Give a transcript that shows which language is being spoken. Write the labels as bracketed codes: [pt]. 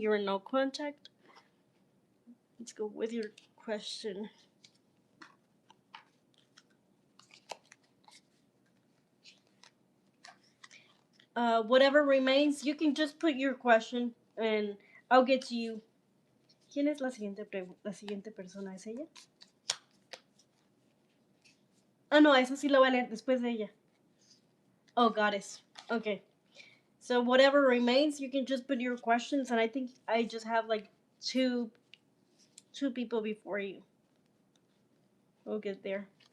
[en] You're in no contact. Let's go with your question. Whatever remains, you can just put your question and I'll get to you. [es] ¿Quién es la siguiente persona? ¿Es ella? Ah, no, esa sí la voy a leer después de ella. [en] Oh, goddess. Okay. So whatever remains, you can just put your questions, and I think I just have like two two people before you. We'll get there.